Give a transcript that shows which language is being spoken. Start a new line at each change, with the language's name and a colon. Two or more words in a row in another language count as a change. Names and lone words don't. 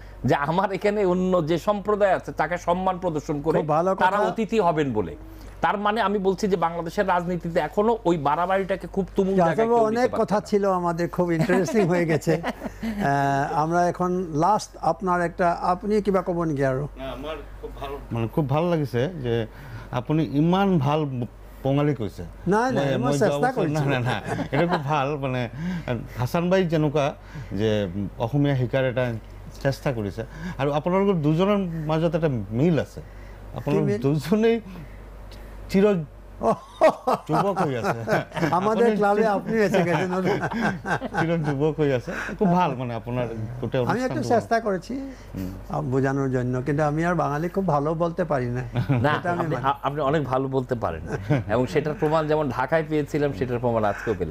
Bangla: যে আমার এখানে অন্য যে সম্প্রদায় আছে তাকে সম্মান প্রদর্শন করে তারা অতিথি হবেন বলে। তার মানে আমি বলছি যে বাংলাদেশের রাজনীতিতে এখনো ওই বাড়াবাড়িটাকে খুব তুমুল জায়গায় অনেক কথা ছিল আমাদের, খুব ইন্টারেস্টিং হয়ে গেছে। আমরা এখন লাস্ট আপনার একটা, আপনি কিবা কবেন কি? আরো
Assamese: খুব ভালো লাগছে যে আপুনি ইমান ভাল বঙালী কৈছে। নাই, নাই, মই চেষ্টা কৰিছোঁ। না এটা খুব ভাল, মানে হাছান ভাই যেনেকুৱা যে অসমীয়া শিকাৰ এটা চেষ্টা কৰিছে, আৰু আপোনালোকৰ দুজনৰ মাজত এটা মিল আছে। আপোনালোক দুজনেই চিৰ যুৱক হৈ আছে।
Bangla: আমাদের ক্লাবে আপনি এসে গেছেন। চির যুবক হয়ে আছে, খুব ভাল। মানে আপনার গোটা আমি একটু চেষ্টা করেছি বোঝানোর জন্য, কিন্তু আমি আর বাঙালি খুব ভালো বলতে পারি না। না, আপনি অনেক ভালো বলতে পারেন, এবং সেটার প্রমাণ যেমন ঢাকায় পেয়েছিলাম, সেটার প্রমাণ আজকেও পেলাম।